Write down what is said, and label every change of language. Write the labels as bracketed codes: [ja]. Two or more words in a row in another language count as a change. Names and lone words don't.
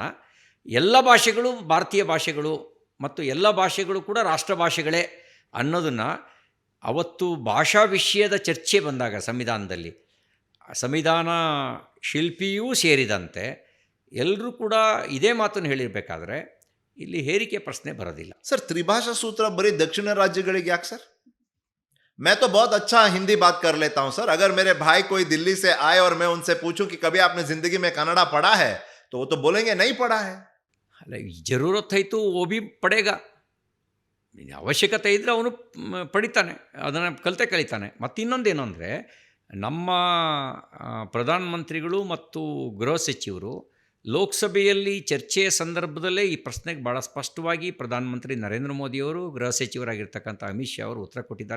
[kn] ಎಲ್ಲ ಭಾಷೆಗಳು ಭಾರತೀಯ ಭಾಷೆಗಳು ಮತ್ತು ಎಲ್ಲ ಭಾಷೆಗಳು ಕೂಡ ರಾಷ್ಟ್ರ ಭಾಷೆಗಳೇ ಅನ್ನೋದನ್ನು ಅವತ್ತು ಭಾಷಾ ವಿಷಯದ ಚರ್ಚೆ ಬಂದಾಗ ಸಂವಿಧಾನದಲ್ಲಿ, ಸಂವಿಧಾನ ಶಿಲ್ಪಿಯೂ ಸೇರಿದಂತೆ ಎಲ್ಲರೂ ಕೂಡ ಇದೇ ಮಾತನ್ನು ಹೇಳಿರಬೇಕಾದ್ರೆ ಇಲ್ಲಿ ಹೇರಿಕೆ ಪ್ರಶ್ನೆ ಬರೋದಿಲ್ಲ. ಸರ್, ತ್ರಿಭಾಷಾ ಸೂತ್ರ ಬರೀ ದಕ್ಷಿಣ ರಾಜ್ಯಗಳಿಗೆ ಯಾಕೆ ಸರ್? [hi] मैं तो बहुत अच्छा हिंदी बात कर लेता हूं सर. अगर मेरे भाई कोई दिल्ली से आए और मैं उनसे पूछूं कि कभी आपने जिंदगी में कन्नड़ा पढ़ा है, तो वो तो बोलेंगे नहीं पढ़ा है. [kn] ಅಲ್ಲ, ಜರೂರತ್ ಆಯಿತು ಓ ಬಿ ಪಡೆಗ, ಅವಶ್ಯಕತೆ ಇದ್ದರೆ ಅವನು ಪಡಿತಾನೆ, ಅದನ್ನು ಕಲಿತಾನೆ. ಮತ್ತು ಇನ್ನೊಂದೇನು ಅಂದರೆ ನಮ್ಮ ಪ್ರಧಾನಮಂತ್ರಿಗಳು ಮತ್ತು ಗೃಹ ಸಚಿವರು ಲೋಕಸಭೆಯಲ್ಲಿ ಚರ್ಚೆಯ ಸಂದರ್ಭದಲ್ಲೇ ಈ ಪ್ರಶ್ನೆಗೆ ಭಾಳ ಸ್ಪಷ್ಟವಾಗಿ ಪ್ರಧಾನಮಂತ್ರಿ ನರೇಂದ್ರ ಮೋದಿಯವರು, ಗೃಹ ಸಚಿವರಾಗಿರ್ತಕ್ಕಂಥ ಅಮಿತ್ ಶಾ ಅವರು ಉತ್ತರ ಕೊಟ್ಟಿದ್ದಾರೆ.